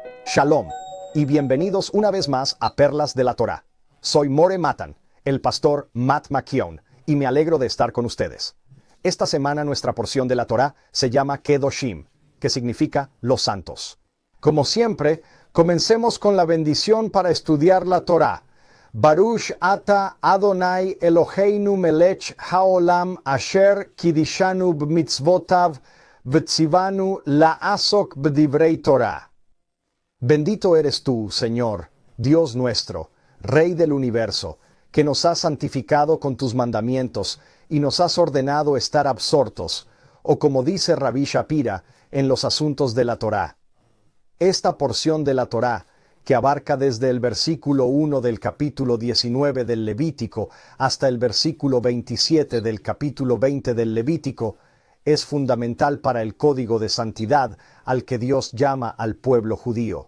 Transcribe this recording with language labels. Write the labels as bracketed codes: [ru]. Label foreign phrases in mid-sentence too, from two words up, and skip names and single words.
[es] Shalom, y bienvenidos una vez más a Perlas de la Torá. Soy More Matan, el pastor Matt McKeown, y me alegro de estar con ustedes. Esta semana nuestra porción de la Torá se llama Kedoshim, que significa los santos. Como siempre, comencemos con la bendición para estudiar la Torá. [he] ברוך אתה אדוני אלוהינו מלך העולם אשר קידשנו במצוותיו וציוונו לעסוק בדברי תורה. [es] Bendito eres tú, Señor, Dios nuestro, Rey del universo, que nos has santificado con tus mandamientos y nos has ordenado estar absortos, o como dice Rabí Shapira, en los asuntos de la Torá. Esta porción de la Torá, que abarca desde el versículo 1 del capítulo 19 del Levítico hasta el versículo 27 del capítulo 20 del Levítico, es fundamental para el código de santidad al que Dios llama al pueblo judío.